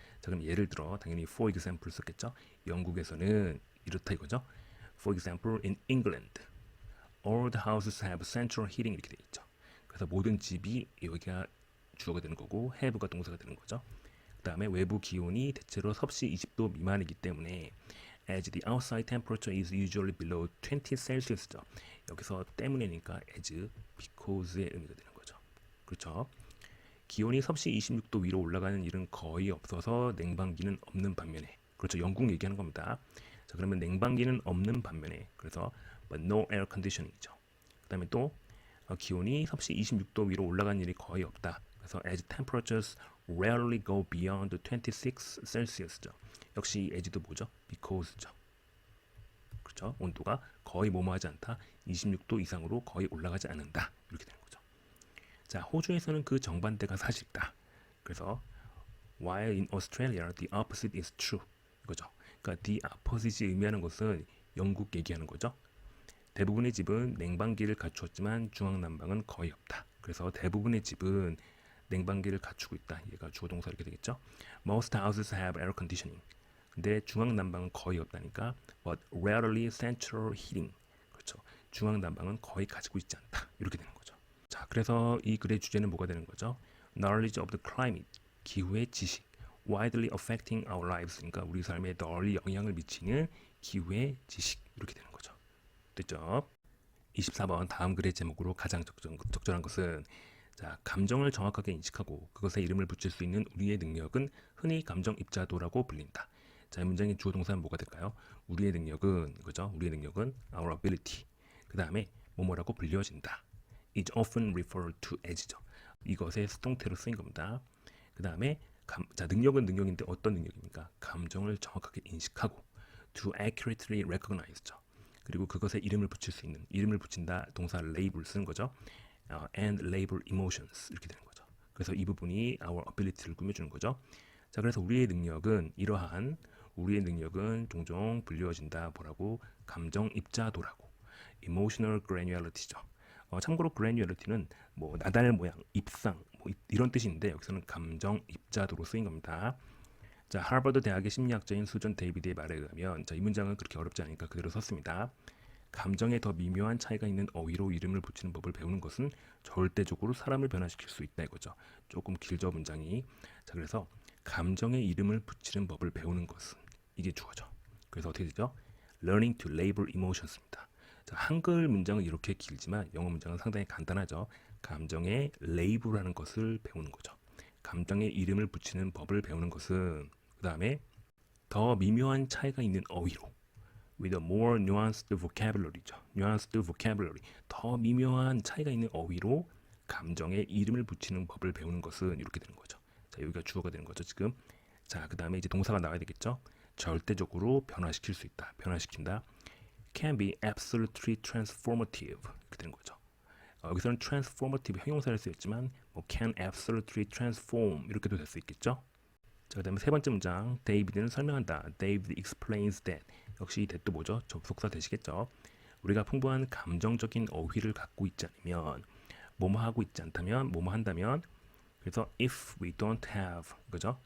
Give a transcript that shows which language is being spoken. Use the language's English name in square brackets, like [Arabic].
[Korean] 자, 그럼 예를 들어 당연히 [English] for example [Korean] 썼겠죠. 영국에서는 이렇다 이거죠. [English] For example, in England, all the houses have central heating [Korean] 이렇게 돼 있죠. 그래서 모든 집이 여기가 주어가 되는 거고 have가 동사가 되는 거죠. 그 다음에 외부 기온이 대체로 섭씨 20도 미만이기 때문에 [English] as the outside temperature is usually below 20 Celsius [Korean] 죠. 여기서 때문에니까 as, because의 의미가 되는 거죠. 그렇죠? 기온이 섭씨 26도 위로 올라가는 일은 거의 없어서 냉방기는 없는 반면에 그렇죠. 영국 얘기하는 겁니다. 자, 그러면 냉방기는 없는 반면에 그래서 [English] but no air conditioning [Korean] 이죠. 그 다음에 또 기온이 섭씨 26도 위로 올라가는 일이 거의 없다. [English] 그래서 as temperatures rarely go beyond 26 Celsius죠. [Korean] 역시 as도 뭐죠? because죠. 그렇죠? 온도가 거의 뭐뭐하지 않다. 26도 이상으로 거의 올라가지 않는다. 이렇게 되는 거죠. 자, 호주에서는 그 정반대가 사실이다. 그래서 [English] while in Australia the opposite is true. [Korean] 이거죠. 그러니까 the opposite이 의미하는 것은 영국 얘기하는 거죠. 대부분의 집은 냉방기를 갖추었지만 중앙난방은 거의 없다. 그래서 대부분의 집은 냉방기를 갖추고 있다. 얘가 주어 동사 이렇게 되겠죠. [English] Most houses have air conditioning. [Korean] 근데 중앙난방은 거의 없다니까 [English] but rarely central heating. [Korean] 그렇죠. 중앙난방은 거의 가지고 있지 않다. 이렇게 되는 거죠. 자, 그래서 이 글의 주제는 뭐가 되는 거죠? [English] Knowledge of the climate. [Korean] 기후의 지식. [English] Widely affecting our lives. [Korean] 그러니까 우리 삶에 널리 영향을 미치는 기후의 지식. 이렇게 되는 거죠. 됐죠? 24번 다음 글의 제목으로 가장 적절한 것은 자, 감정을 정확하게 인식하고 그것에 이름을 붙일 수 있는 우리의 능력은 흔히 감정 입자도라고 불린다. 자, 이 문장의 주어 동사는 뭐가 될까요? 우리의 능력은 그죠? 우리의 능력은 [English] our ability. [Korean] 그 다음에 뭐뭐라고 불려진다. [English] is often referred to as죠. [Korean] 이것의 수동태로 쓰인 겁니다. 그 다음에 자, 능력은 능력인데 어떤 능력입니까? 감정을 정확하게 인식하고 [English] to accurately recognize [Korean] 죠. 그리고 그것에 이름을 붙일 수 있는 이름을 붙인다 동사 label 쓰는 거죠. [English] And label emotions [Korean] 이렇게 되는 거죠. 그래서 이 부분이 [English] our ability [Korean] 를 꾸며주는 거죠. 자, 그래서 우리의 능력은 이러한 우리의 능력은 종종 불리워진다. 뭐라고? 감정 입자도라고. [English] emotional granularity [Korean] 죠. 참고로 granularity는 뭐 나달 모양, 입상 뭐 이런 뜻인데 여기서는 감정 입자도로 쓰인 겁니다. 자, 하버드 대학의 심리학자인 수전 데이비드의 말에 의하면 자, 이 문장은 그렇게 어렵지 않으니까 그대로 썼습니다. 감정에 더 미묘한 차이가 있는 어휘로 이름을 붙이는 법을 배우는 것은 절대적으로 사람을 변화시킬 수 있다 이거죠. 조금 길죠 문장이. 자, 그래서 감정에 이름을 붙이는 법을 배우는 것은 이게 주어죠. 그래서 어떻게 되죠? [English] Learning to label emotions입니다. [Korean] 자, 한글 문장은 이렇게 길지만 영어 문장은 상당히 간단하죠. 감정에 label하는 것을 배우는 거죠. 감정에 이름을 붙이는 법을 배우는 것은 그 다음에 더 미묘한 차이가 있는 어휘로 [English] with a more nuanced vocabulary [Korean] 죠. [English] nuanced vocabulary. [Korean] 더 미묘한 차이가 있는 어휘로 감정에 이름을 붙이는 법을 배우는 것은 이렇게 되는 거죠. 자, 여기가 주어가 되는 거죠, 지금. 자, 그다음에 이제 동사가 나와야 되겠죠. 절대적으로 변화시킬 수 있다. 변화시킨다. [English] can be absolutely transformative. [Korean] 이렇게 되는 거죠. 여기서는 transformative 형용사를 쓰였지만 뭐 [English] can absolutely transform [Korean] 이렇게도 될 수 있겠죠. 자, 그다음에 세 번째 문장 데이비드는 설명한다. [English] David explains that. [Korean] 역시 이 that도 뭐죠? 접속사 되시겠죠. 우리가 풍부한 감정적인 어휘를 갖고 있지 않으면 뭐뭐 하고 있지 않다면 뭐뭐 한다면 그래서 [English] if we don't have [Korean] 그죠?